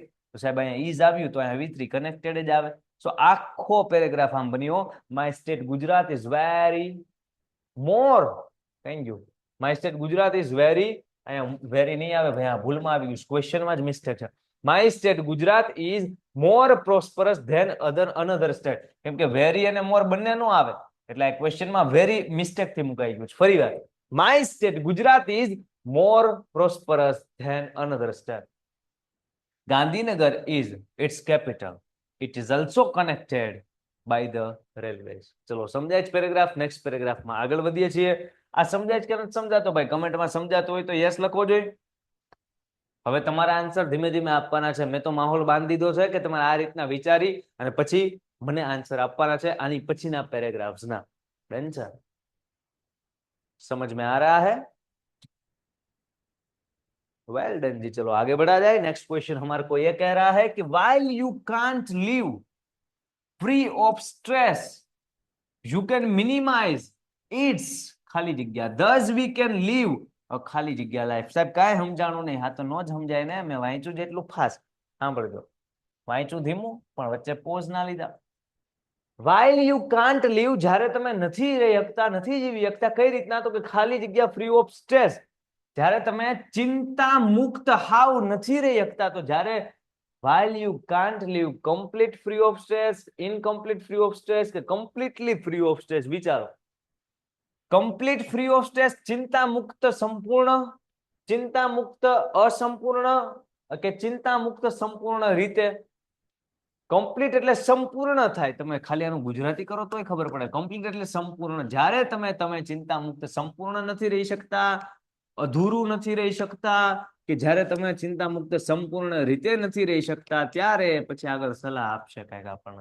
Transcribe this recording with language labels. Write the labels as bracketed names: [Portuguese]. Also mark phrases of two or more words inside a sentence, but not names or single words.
[Gujarati] તો સાહેબ અહીંયા ઈઝ આવ્યું તો અહીંયા V3 કનેક્ટેડ જ આવે. સો આખો પેરેગ્રાફ આમ બન્યો, [English] my state Gujarat is very more, thank you, my state Gujarat is very, [Gujarati] અહીંયા વેરી નહીં આવે ભાઈ, આ ભૂલમાં આવી ગયું, ક્વેશ્ચનમાં જ મિસ્ટેક છે. [English] My state Gujarat is more prosperous than another state. [Gujarati] કેમ કે વેરી અને મોર બંને નો આવે એટલે આ ક્વેશ્ચનમાં વેરી મિસ્ટેક થી મુકાઈ ગયું છે. ફરી વાર, [English] my state Gujarat is more prosperous than another state. Gandhinagar is its capital. It is also connected by the railways. [Gujarati] ચલો સમજાય છે પેરેગ્રાફ? નેક્સ્ટ પેરેગ્રાફમાં આગળ વધીએ છીએ. આ સમજાય છે કે નથી સમજાતો ભાઈ? કમેન્ટમાં સમજાતો હોય તો યસ લખવો જોઈએ. હવે તમારા આન્સર ધીમે ધીમે આપવાના છે. મેં તો માહોલ બાંધી દીધો છે કે તમારે આ રીતના વિચારી અને પછી મને આન્સર આપવાના છે આની પછીના પેરેગ્રાફ્સના. ડન છે? [Hindi] समझ में आ रहा है? [English] well done [Hindi] जी. चलो आगे बढ़ा जाए. नेक्स्ट क्वेश्चन हमारे को ये कह रहा है कि [English] while you can't live free of stress, you can minimize its [Gujarati] ખાલી જગ્યા, [English] thus we can live a [Gujarati] ખાલી જગ્યા [English] life. [Gujarati] સાહેબ કાંઈ સમજાણું નહીં, હા તો નો જ સમજાય ને. મેં વાંચ્યું જેટલું ફાસ્ટ, સાંભળજો, વાંચ્યું ધીમું પણ વચ્ચે પોઝ ના લીધા. [English] while you can't live, [Gujarati] જ્યારે તમે નથી રહી શકતા, નથી જીવી શકતા, કઈ રીતના? તો કે ખાલી જગ્યા [English] free of stress, [Gujarati] જ્યારે તમે ચિંતા મુક્ત હાવ નથી રહી શકતા. તો જ્યારે [English] while you can't live complete free of stress, incomplete free of stress [Gujarati] કે [English] completely free of stress, વિચારો. complete free of stress, [Gujarati] ચિંતા મુક્ત સંપૂર્ણ, ચિંતા મુક્ત અસંપૂર્ણ કે ચિંતા મુક્ત સંપૂર્ણ રીતે. કમ્પ્લીટ એટલે સંપૂર્ણ થાય. તમે ખાલી આનું ગુજરાતી કરો તોય ખબર પડે. કમ્પ્લીટ એટલે સંપૂર્ણ. જ્યારે તમે ચિંતા મુક્ત સંપૂર્ણ નથી રહી શકતા, અધૂરું નથી રહી શકતા, કે જ્યારે તમે ચિંતા મુક્ત સંપૂર્ણ રીતે નથી રહી શકતા, ત્યારે પછી આગળ સલાહ આપશે કઈક આપણને.